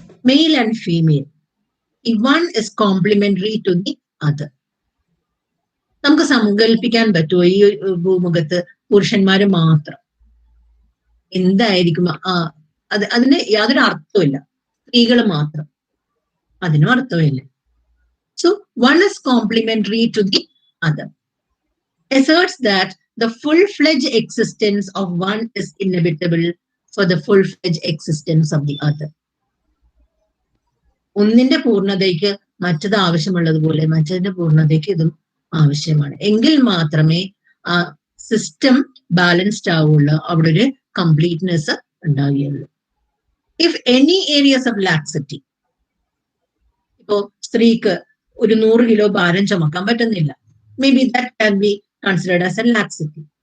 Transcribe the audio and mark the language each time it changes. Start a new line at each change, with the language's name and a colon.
English: Male and female, one is complementary to the other.
Malayalam: നമുക്ക് സങ്കല്പിക്കാൻ പറ്റുമോ ഈ ഭൂമുഖത്ത് പുരുഷന്മാര് മാത്രം? എന്തായിരിക്കും അതിന് യാതൊരു അർത്ഥമില്ല. സ്ത്രീകൾ മാത്രം, അതിനും അർത്ഥമില്ല.
English: So one is complementary to the other. Asserts that the full-fledged existence of one is inevitable for the full-fledged existence of the other.
Malayalam: ഒന്നിന്റെ പൂർണ്ണതയ്ക്ക് മറ്റത് ആവശ്യമുള്ളതുപോലെ മറ്റതിന്റെ പൂർണ്ണതയ്ക്ക് ഇതും ആവശ്യമാണ്. എങ്കിൽ മാത്രമേ ആ സിസ്റ്റം ബാലൻസ്ഡ് ആവുള്ളൂ, അവിടെ ഒരു കംപ്ലീറ്റ്നെസ് ഉണ്ടാവുകയുള്ളൂ.
English: if any areas of laxity,
Malayalam: ഇപ്പോ സ്ത്രീക്ക് ഒരു 100 കിലോ ഭാരം ചുമക്കാൻ പറ്റുന്നില്ല,
English: May be that can be considered as a laxity.